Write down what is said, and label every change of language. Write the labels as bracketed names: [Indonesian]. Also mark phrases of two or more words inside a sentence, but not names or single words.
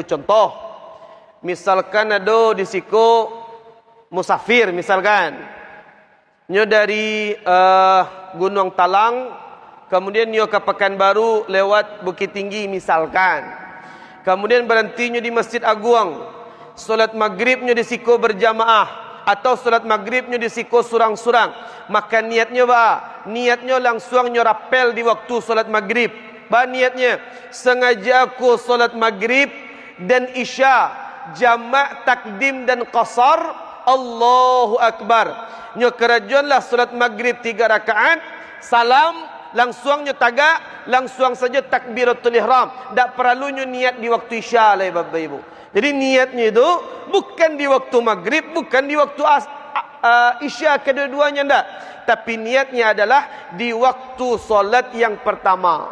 [Minangkabau] Contoh, misalkan ada di siku musafir, misalkan nyo dari Gunung Talang, kemudian nyo ke Pekanbaru lewat Bukit Tinggi misalkan. [Indonesian] Kemudian berhenti nyo di Masjid Agung. [Minangkabau] Solat maghrib nyo di siku berjamaah, atau solat maghrib nyo di siku surang-surang. [Indonesian] Maka niatnya niatnya langsung nyo rapel di waktu solat maghrib. Niatnya sengaja aku solat maghrib dan isya jamak takdim dan qasar. [Arabic] Allahu Akbar. [Minangkabau] Nyo kerajuanlah solat maghrib 3 rakaat, salam, langsung nyo tagak, [Indonesian] langsung saja takbiratul ihram. Tak perlu nyo niat di waktu isya lah Bapak Ibu. Jadi niatnya itu bukan di waktu maghrib, bukan di waktu isya, kedua-duanya ndak. Tapi niatnya adalah di waktu solat yang pertama.